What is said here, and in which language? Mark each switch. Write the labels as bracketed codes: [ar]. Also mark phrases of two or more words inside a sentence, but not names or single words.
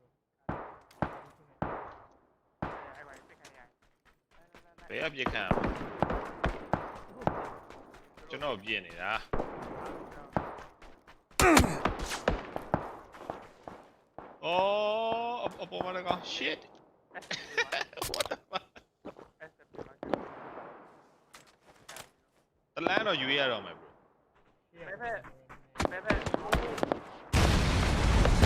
[my] အဲ့ကောင်ပြစ်ခံရ ဘယ်အပြစ်ခံရမှာကျွန်တော်ပြည့်နေတာအော်အပေါ်မှာတကောင် [en] shit what the fuck [my] တလန်းတော့ယူရတော့မယ် bro ဘယ်ဘက်